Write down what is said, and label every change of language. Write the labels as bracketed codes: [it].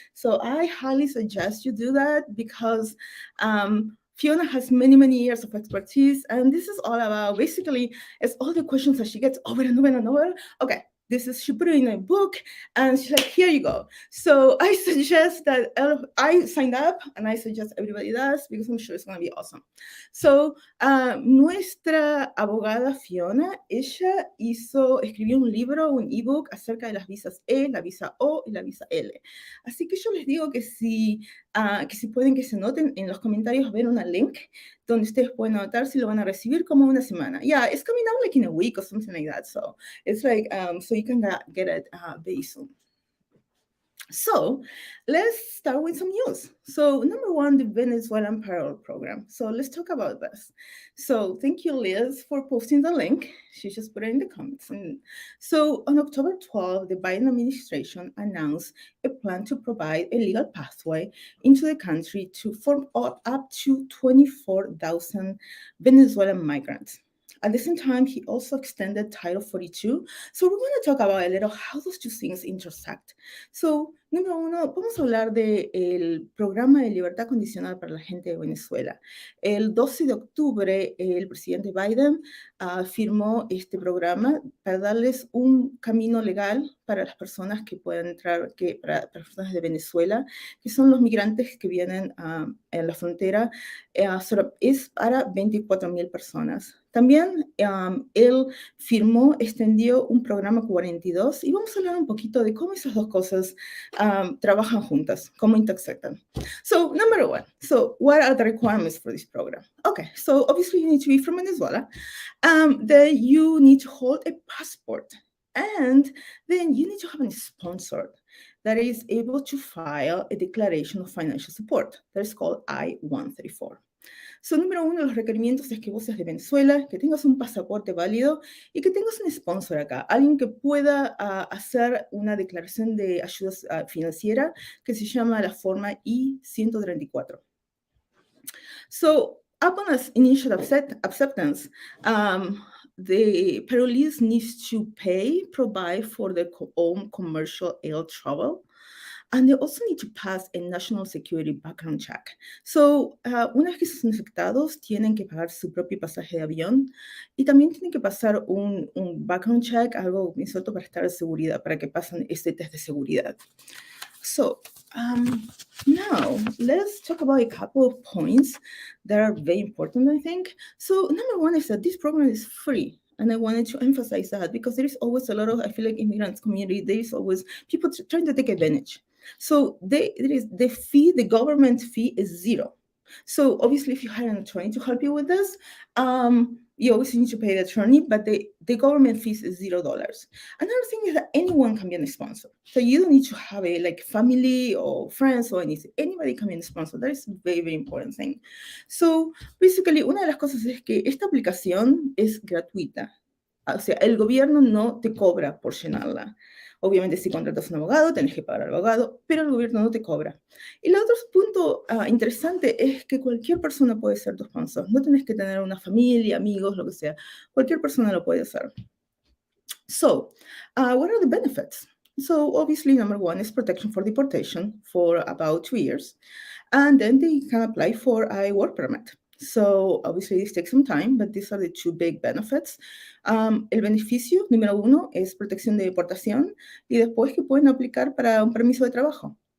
[en] So I highly suggest you do that because Fiona has many, many years of expertise, and this is all about basically it's all the questions that she gets over and over and over. Okay, this is she put it in a book, and she's like, here you go. So I suggest that I signed up, and I suggest everybody does because I'm sure it's going to be awesome. [es] So nuestra abogada Fiona, ella escribió un libro, un ebook acerca de las visas E, la visa O y la visa L. Así que yo les digo que si pueden que se noten en los comentarios, ver una link donde ustedes pueden anotar si lo van a recibir como una semana. [en] Yeah, it's coming out like in a week or something like that. So it's like, so you can get it very soon. So let's start with some news. So number one, the Venezuelan parole program. So let's talk about this. So thank you, Liz, for posting the link. She just put it in the comments. And so on October 12th, the Biden administration announced a plan to provide a legal pathway into the country for up to 24,000 Venezuelan migrants. At the same time, he also extended Title 42. So we're going to talk about a little how those two things intersect. [es] So, número uno, vamos a hablar del programa de libertad condicional para la gente de Venezuela. El 12 de octubre, el presidente Biden firmó este programa para darles un camino legal para las personas que puedan entrar, para personas de Venezuela, que son los migrantes que vienen en la frontera, es para 24,000 personas. También él extendió un programa 42 y vamos a hablar un poquito de cómo esas dos cosas trabajan juntas, cómo intersectan. [en] So, number one, so what are the requirements for this program? Okay, so obviously you need to be from Venezuela, then you need to hold a passport, and then you need to have a sponsor that is able to file a declaration of financial support. That is called I-134. [es] So, número uno, los requerimientos es que vos seas de Venezuela, que tengas un pasaporte válido y que tengas un sponsor acá, alguien que pueda hacer una declaración de ayuda financiera que se llama la forma I-134. [en] So, upon initial acceptance, the parolees needs to provide for their own commercial air travel. And they also need to pass a national security background check. [es] So, una vez que son afectados, tienen que pagar su propio pasaje de avión y también tienen que pasar un background check, algo bien suelto para estar de seguridad, para que pasen este test de seguridad. [en] So, now let's talk about a couple of points that are very important, I think. So, number one is that this program is free. And I wanted to emphasize that because there is always a lot of, I feel like, immigrants community, there is always people trying to take advantage. So the government fee is zero. So obviously, if you hire an attorney to help you with this, you always need to pay the attorney, but the government fees is $0. Another thing is that anyone can be a sponsor. So you don't need to have a family or friends or anything. Anybody can be a sponsor. That is a very, very important thing. So basically, [es] una de las cosas es que esta aplicación es gratuita. O sea, el gobierno no te cobra por llenarla. Obviamente, si contratas a un abogado, tenés que pagar al abogado, pero el gobierno no te cobra. Y el otro punto interesante es que cualquier persona puede ser tu sponsor. No tenés que tener una familia, amigos, lo que sea. Cualquier persona lo puede hacer. [en] So, what are the benefits? So, obviously, number one is protection for deportation for about 2 years. And then they can apply for a work permit. So, obviously, this takes some time, but these are the two big benefits. [es] El beneficio número uno es protección de deportación y después que pueden aplicar para un permiso de trabajo.